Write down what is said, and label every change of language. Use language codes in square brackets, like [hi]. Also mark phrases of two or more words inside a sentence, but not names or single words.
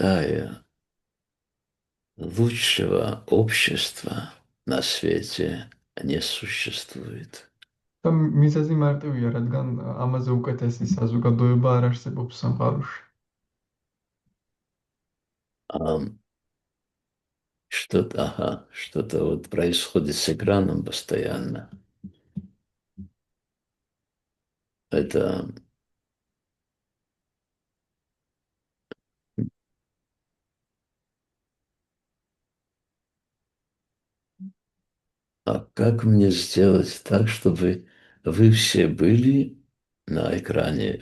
[ru] такая, лучшего общества на свете не существует. [ka] და მიზეზი მარტივია, რადგან ამაზე უკეთესი საზოგადოება არ არსებობს სამყაროში. [ru] А что-то вот происходит с экраном постоянно. Это а как мне сделать так, чтобы вы все были на экране?